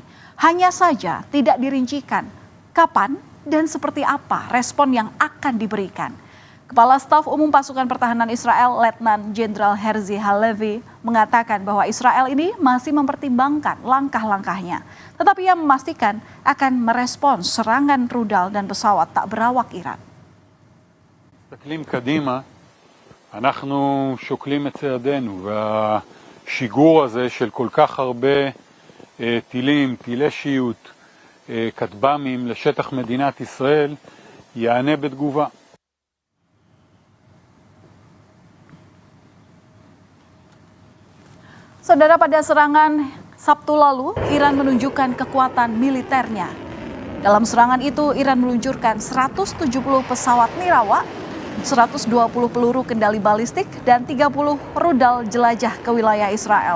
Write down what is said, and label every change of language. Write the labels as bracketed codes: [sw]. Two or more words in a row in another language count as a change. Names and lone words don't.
[id] Hanya saja tidak dirincikan kapan dan seperti apa respon yang akan diberikan. Kepala Staf Umum Pasukan Pertahanan Israel, Letnan Jenderal Herzi Halevi, mengatakan bahwa Israel ini masih mempertimbangkan langkah-langkahnya. Tetapi ia memastikan akan merespons serangan rudal dan pesawat tak berawak Iran. [he] אנחנו שוקלים את צעדינו, והשיגור הזה של כל כך הרבה טילים, טילי שיוט, כטב"מים לשטח מדינת ישראל יענה בתגובה. [id] Saudara, pada serangan Sabtu lalu, Iran menunjukkan kekuatan militernya. Dalam serangan itu, Iran meluncurkan 170 pesawat nirawak, 120 peluru kendali balistik, dan 30 rudal jelajah ke wilayah Israel.